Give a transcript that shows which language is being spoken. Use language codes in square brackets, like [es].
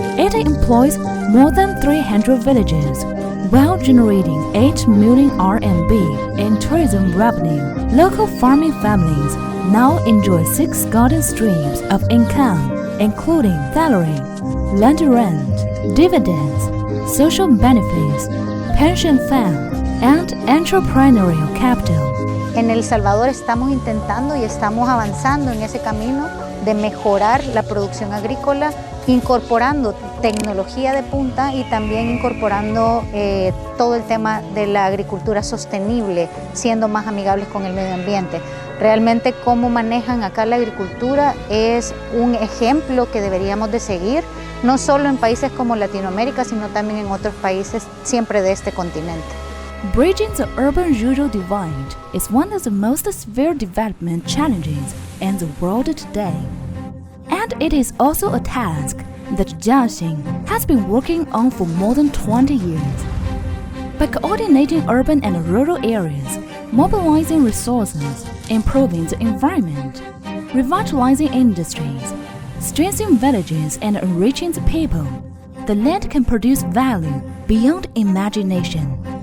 [en] It employs more than 300 villages, while generating 8 million RMB in tourism revenue. Local farming families now enjoy 6 golden streams of income, including salary, land rent, dividends, social benefits, pension fund, and entrepreneurial capital. [es] En El Salvador estamos intentando y estamos avanzando en ese camino de mejorar la producción agrícola, incorporando tecnología de punta y también incorporando todo el tema de la agricultura sostenible, siendo más amigables con el medio ambiente. Realmente cómo manejan acá la agricultura es un ejemplo que deberíamos de seguir, no solo en países como Latinoamérica, sino también en otros países siempre de este continente. [en] Bridging the urban-rural divide is one of the most severe development challenges in the world today. And it is also a task that Jiaxing has been working on for more than 20 years. By coordinating urban and rural areas, mobilizing resources, improving the environment, revitalizing industries, strengthening villages and enriching the people, the land can produce value beyond imagination.